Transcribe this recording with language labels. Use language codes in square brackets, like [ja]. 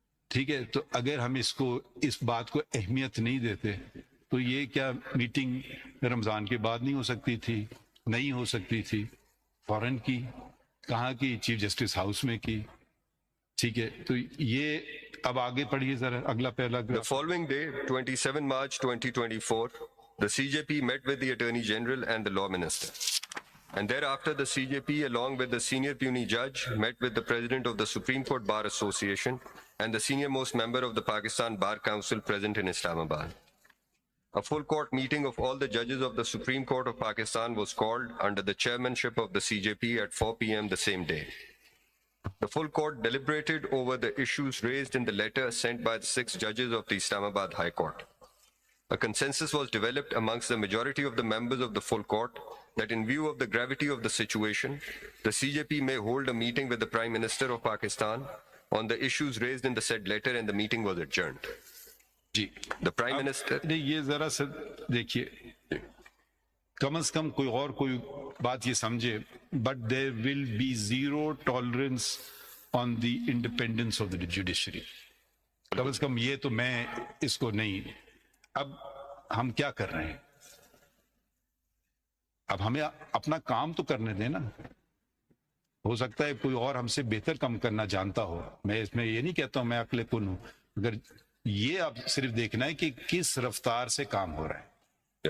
[ur] ٹھیک ہے، تو اگر ہم اس بات کو اہمیت نہیں دیتے تو یہ کیا میٹنگ رمضان کے بعد نہیں ہو سکتی تھی؟ نہیں ہو سکتی تھی. فوراً کی، کہاں کی؟ چیف جسٹس ہاؤس میں کی. ٹھیک ہے، تو یہ اب آگے پڑھیے ذرا اگلا پہلا. [en] The following day, 27 March 2024, the CJP met with the Attorney General and the Law Minister. And thereafter, the CJP, along with the senior puisne judge, met with the President of the Supreme Court Bar Association and the senior most member of the Pakistan Bar Council present in Islamabad. A full court meeting of all the judges of the Supreme Court of Pakistan was called under the chairmanship of the CJP at 4 p.m. the same day. The full court deliberated over the issues raised in the letter sent by the 6 judges of the Islamabad High Court. A consensus was developed amongst the majority of the members of the full court that in view of the gravity of the situation, the CJP may hold a meeting with the Prime Minister of Pakistan on the issues raised in the said letter, and the meeting was adjourned. [ur] جی [en] The Prime Minister... [ur] یہ ذرا سا دیکھیے، کم از کم کوئی بات یہ سمجھے، [en] but there will be zero tolerance on the independence of the judiciary. [ur] کم از کم یہ تو میں اس کو نہیں. اب ہم کیا کر رہے ہیں؟ اب ہمیں اپنا کام تو کرنے دیں نا. ہو سکتا ہے کوئی اور ہم سے بہتر کام کرنا جانتا ہو. میں اس میں یہ نہیں کہتا ہوں میں عقل کن ہوں، اگر یہ آپ صرف دیکھنا ہے کہ کس رفتار سے کام ہو رہا ہے.